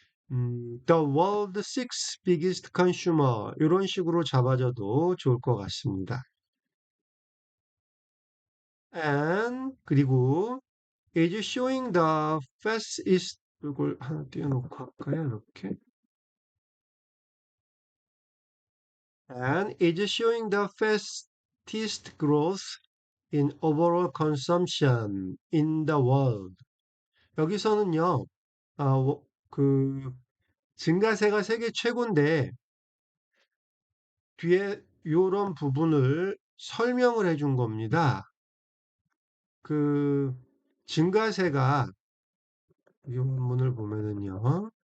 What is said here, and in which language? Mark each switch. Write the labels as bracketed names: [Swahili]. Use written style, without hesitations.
[English] The world's sixth biggest consumer [Korean] 이런 식으로 잡아줘도 좋을 것 같습니다. [English] And [Korean] 그리고 [English] is showing the fastest [Korean] 이걸 하나 띄워놓고 할까요? 이렇게 [English] and is showing the fastest growth in overall consumption in the world. [Korean] 여기서는요, 그 증가세가 세계 최고인데 뒤에 이런 부분을 설명을 해준 겁니다. 그 증가세가 이 원문을 보면은요.